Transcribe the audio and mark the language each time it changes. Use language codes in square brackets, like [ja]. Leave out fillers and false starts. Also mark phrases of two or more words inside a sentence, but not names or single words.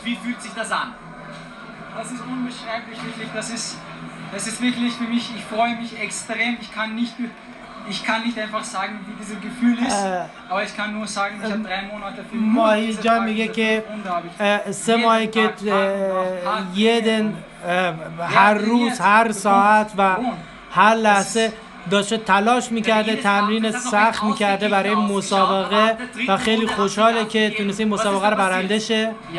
[de] Wie fühlt sich das an? Das ist unbeschreiblich, wirklich. Das ist wirklich für mich, ich freue mich extrem. Ich kann nicht einfach sagen, wie dieses Gefühl ist, aber ich kann nur sagen, ich habe 3 Monate für [fa] ماهی جان میگه که 3 ماهی که یه دن هر روز هر ساعت و هر لحظه داشته تلاش میکرده، تمرین سخت میکرده برای مسابقه و خیلی خوشحاله که تونسته این مسابقه رو برنده شه.